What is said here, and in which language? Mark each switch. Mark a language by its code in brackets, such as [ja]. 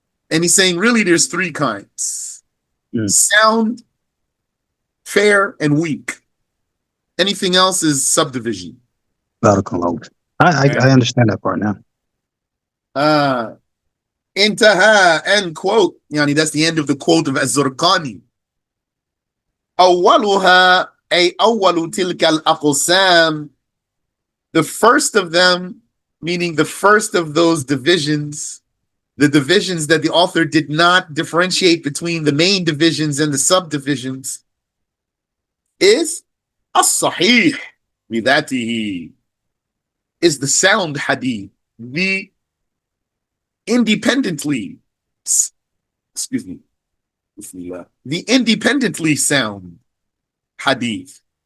[en] And he's saying, really, there's three kinds. Sound, fair, and weak. Anything else is subdivision. I understand that part now. Intaha, end quote. Yani, that's the end of the quote of Az-Zurqani. [ar] أولها أي أول تلك الأقسام. [en] The first of them, meaning the first of those divisions, the divisions that the author did not differentiate between the main divisions and the subdivisions. is as-sahih bidatihi, is the sound hadith, the independently, excuse me, the independently sound hadith.